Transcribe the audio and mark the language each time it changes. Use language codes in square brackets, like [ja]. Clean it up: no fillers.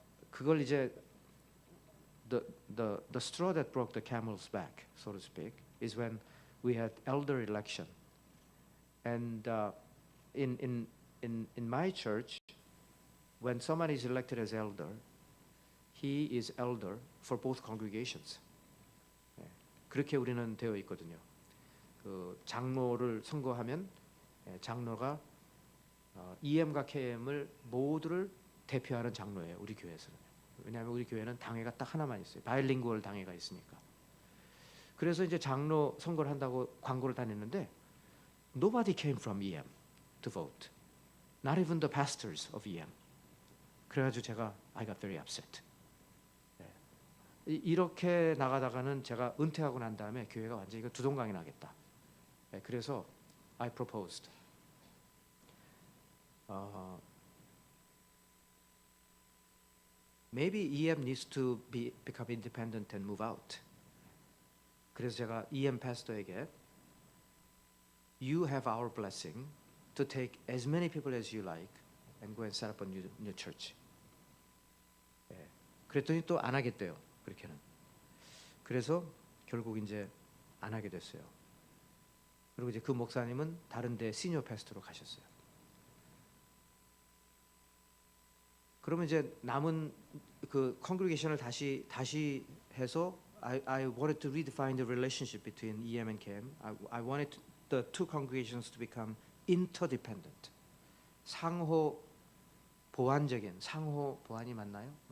[ko] 그걸 이제 [en] the straw that broke the camel's back, so to speak, is when we had elder election. And in my church, when someone is elected as elder, he is elder for both congregations. [ko] 그렇게 우리는 되어 있거든요. 그 장로를 선거하면 장로가 EM과 KM을 모두를 대표하는 장로예요. 우리 교회에서는. 왜냐하면 우리 교회는 당회가 딱 하나만 있어요. 바이링구얼 당회가 있으니까. 그래서 이제 장로 선거를 한다고 광고를 다녔는데 [en] nobody came from EM to vote. Not even the pastors of EM. [ko] 그래가지고 제가 [en] I got very upset. [ko] 이렇게 나가다가는 제가 은퇴하고 난 다음에 교회가 완전히 이거 두동강이 나겠다. 그래서 [en] I proposed. Maybe EM needs to become independent and move out. [ko] 그래서 제가 EM 패스터에게 [en] You have our blessing to take as many people as you like and go and set up a new church. [ko] 그랬더니 또 안 하겠대요. 그렇게는. 그래서 결국 이제 안 하게 됐어요. 그리고 이제 그 목사님은 다른 데 시니어 패스터로 가셨어요. 그러면 이제 남은 그 컨그리게이션을 다시 해서 [en] I wanted to redefine the relationship between EM and KM. I wanted the two congregations to become interdependent. [ko] 상호 보완적인 상호 보완이 맞나요?